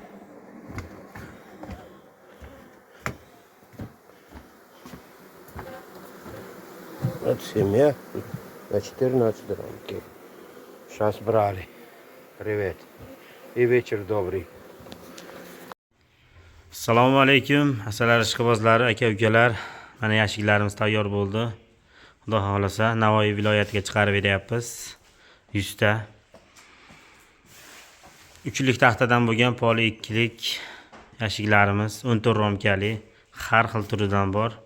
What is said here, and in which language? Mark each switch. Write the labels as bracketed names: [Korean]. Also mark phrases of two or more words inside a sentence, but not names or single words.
[Russian] Вот семья на 14 рамки. Сейчас брали. Привет. И вечер добрый. [Uzbek] Assalomu alaykum. Asalar ishqibozlari, aka-ukalar. Mana yashiklarimiz tayyor bo'ldi. Xudo xolasa Navoiy viloyatiga chiqarib beryapmiz. 100 ta. Uchlik taxtadan bo'lgan poli 2lik yashiklarimiz 14 romkali, har xil turidan bor.